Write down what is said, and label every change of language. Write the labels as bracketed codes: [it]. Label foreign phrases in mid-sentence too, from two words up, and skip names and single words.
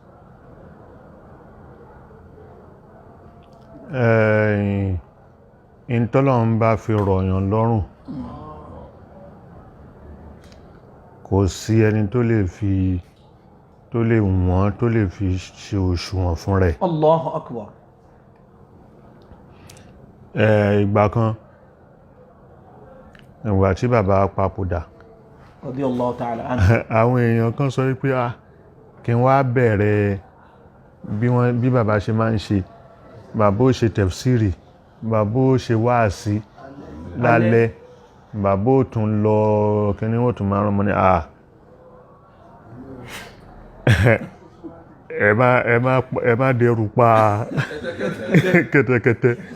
[yo] Ìntọ́lọ́run bá fi rọ̀yàn lọ́rùn, kò sí ẹni tó lè wọ́n tó lè fi ṣe òṣùwọ̀n fún rẹ̀. [ar] الله أكبر. [yo] Ìgbà kan ìgbà tí bàbá papòdà, [ar] رضي الله تعالى عنه, [yo] àwọn èèyàn kan sọ wípé kí n wá bẹ̀rẹ̀ bí bàbá ṣe máa ń ṣe. Bàbá ó ṣe tafsiri, bàbá ó ṣe wáàsí lálẹ́, bàbá ó tún lọ kíní, ó tún máa rán mọ́ ní ẹ má dẹrù pa kẹ́tẹ́kẹ́tẹ́.